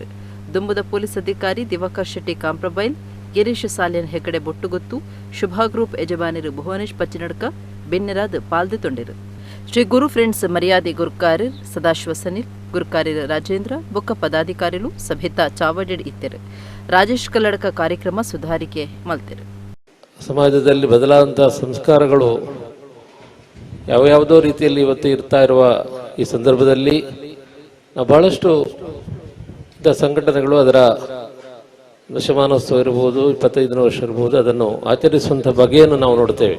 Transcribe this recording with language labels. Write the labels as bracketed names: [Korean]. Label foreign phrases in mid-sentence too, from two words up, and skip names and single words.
[Tulu] ದುಂಬುದ ಪೊಲೀಸ್ ಅಧಿಕಾರಿ ದಿವಾಕರ್ ಶೆಟ್ಟಿ ಕಾಂಪ್ರಬೈಲ್ ಗಿರೀಶ್ ಸಾಲಿಯನ್ ಹೆಗಡೆ ಬೊಟ್ಟುಗೊತ್ತು ಶುಭಾ ಗ್ರೂಪ್ ಯಜಮಾನಿರು ಭುವನೇಶ್ ಪಚ್ಚಿನಡ್ಕ ಬೆನ್ನೆರಾದ ಪಾಲ್ದು ತೊಂಡಿರು. ಶ್ರೀ ಗುರು ಫ್ರೆಂಡ್ಸ್ ಮರ್ಯಾದೆ ಗುರುಕಾರ್ಯರ್ ಸದಾಶಿವ ಸನಿಲ್ ಗುರುಕಾರ್ಯರ್ ರಾಜೇಂದ್ರ ಬೊಕ್ಕ ಪದಾಧಿಕಾರಿಗಳು ಸಭೆತ ಚಾವಡೆಡ್ ಇತ್ತರು. ರಾಜೇಶ್ ಕಲ್ಲಡ್ಕ ಕಾರ್ಯಕ್ರಮ ಸುಧಾರಿಕೆ ಮಲ್ತಿರು. [Kannada] ಸಮಾಜದಲ್ಲಿ ಬದಲಾದಂಥ ಸಂಸ್ಕಾರಗಳು ಯಾವುದೋ ರೀತಿಯಲ್ಲಿ ಇವತ್ತು ಇರ್ತಾ ಇರುವ ಈ ಸಂದರ್ಭದಲ್ಲಿ ಬಹಳಷ್ಟು ಸಂಘಟನೆಗಳು ಅದರ ದಶಮಾನೋತ್ಸವ ಇರ್ಬೋದು 25ನೇ ವರ್ಷ ಇರ್ಬೋದು ಅದನ್ನು ಆಚರಿಸುವಂಥ ಬಗೆಯನ್ನು ನಾವು ನೋಡ್ತೇವೆ.